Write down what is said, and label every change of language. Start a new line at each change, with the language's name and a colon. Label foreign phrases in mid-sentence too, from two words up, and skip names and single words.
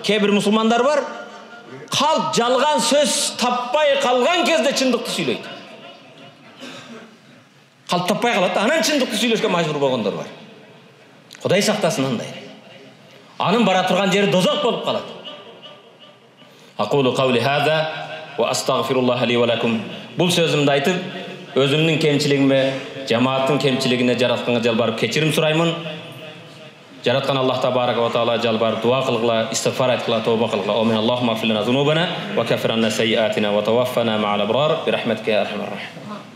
Kyrgyz: Кээ бир мусулмандар бар, калп жалган сөз таппай калган кезде чындыкты сүйлөйт. Калп таппай калат, анан чындыкты сүйлөшкө мажбур болгондор бар. Кудай сактасын андай. Анын бара турган жери дозок болуп калат.
Arabic: أقول قولي هذا وأستغفر الله لي ولكم.
Kyrgyz: Бул сөзүмдү айтып, өзүмдүн кемчилигиме, жамааттын кемчилигине жаратканга жалбарып кечирим сураймын. Жараткан Аллах
Arabic: تبارك وتعالى
Kyrgyz: жалбарып дуа кылгыла, истигфар айткыла, тооба кылгыла.
Arabic: آمين. اللهم اغفر لنا ذنوبنا وكفر عنا سيئاتنا وتوفنا مع الأبرار برحمتك يا أرحم الراحمين.